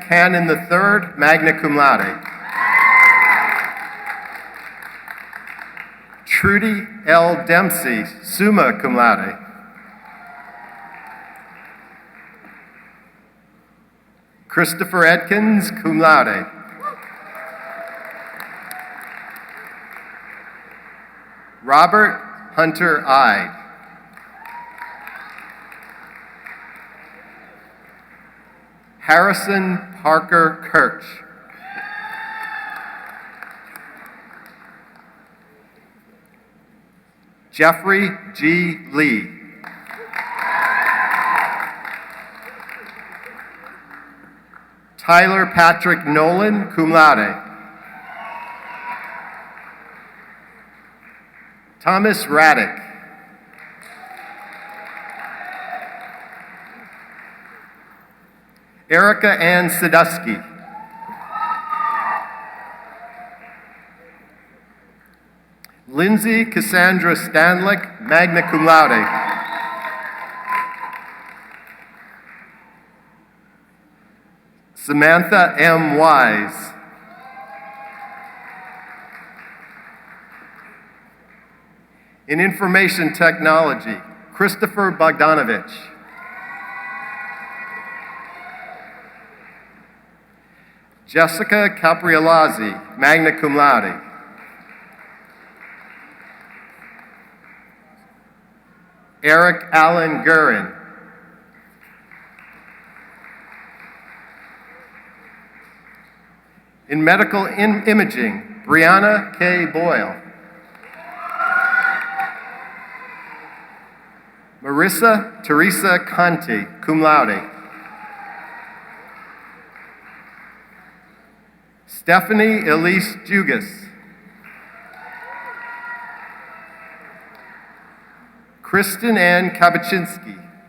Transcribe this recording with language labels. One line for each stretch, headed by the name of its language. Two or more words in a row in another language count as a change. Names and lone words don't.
Latin: Cannon III, magna cum laude.
English: Trudy L.
Latin: Dempsey, summa cum laude. Christopher Edkins, cum laude.
English: Robert Hunter Ide. Harrison Parker Kirch. Jeffrey G. Lee. Tyler Patrick Nolan,
Latin: cum laude.
English: Thomas Raddick. Erica Ann Sadusky. Lindsay Cassandra Stanlick,
Latin: magna cum laude.
English: Samantha M. Wise. In information technology, Christopher Bogdanovich.
Latin: Jessica Capriolazzi, magna cum laude.
English: Eric Allen Gurin. In medical imaging, Brianna K. Boyle. Marissa Teresa Conti,
Latin: cum laude.
English: Stephanie Elise Jugas. Kristen Ann Kabaczynski.